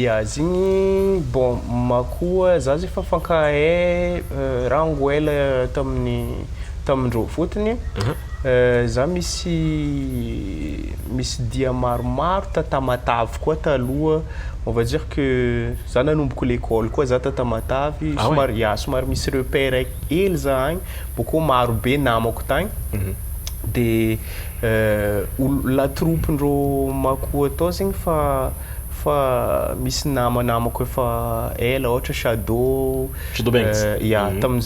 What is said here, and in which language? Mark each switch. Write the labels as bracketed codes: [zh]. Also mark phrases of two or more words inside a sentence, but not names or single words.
[mg] zigny bon makoa za zay fa fankahay raha angoela tamindreo fotony za misy dia maromaro Tamatavy koa taloha [fr] on va dire que [mg] za nanomboko l'école koa za Tamatavy somary misy repère hely za agny boko maro be namako tagny [fr] de la troupe [mg] ndreo makoa atao zegny fa misy namako efa ela ohatra Shadow tamin'izay